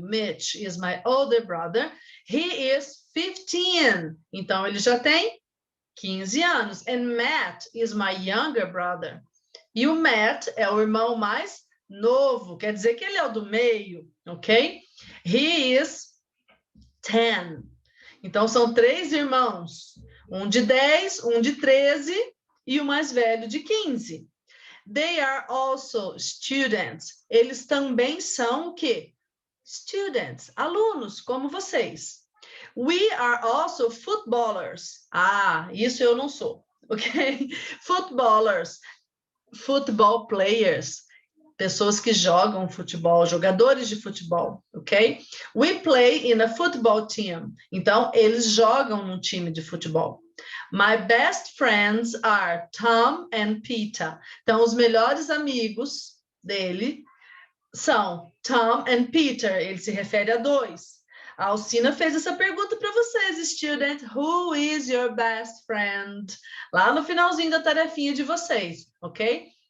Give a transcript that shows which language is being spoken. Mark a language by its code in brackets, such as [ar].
[en] Mitch is my older brother. He is 15. [pt] Então, ele já tem 15 anos. [en] And Matt is my younger brother. [pt] E o Matt é o irmão mais novo. Quer dizer que ele é o do meio, ok? [en] He is 10. [pt] Então, são 3 irmãos. Um de 10, um de 13 e o mais velho de 15. [en] They are also students. [pt] Eles também são o quê? Students, alunos, como vocês. [en] We are also footballers. [pt] Ah, isso eu não sou, ok? [en] Footballers, football players, [pt] pessoas que jogam futebol, jogadores de futebol, ok? [en] We play in a football team. [pt] Então, eles jogam num time de futebol. [en] My best friends are Tom and Peter. [pt] Então, os melhores amigos dele são Tom and Peter. Ele se refere a 2. A Alcina fez essa pergunta para vocês, student. [en] Who is your best friend? [pt] Lá no finalzinho da tarefinha de vocês, ok?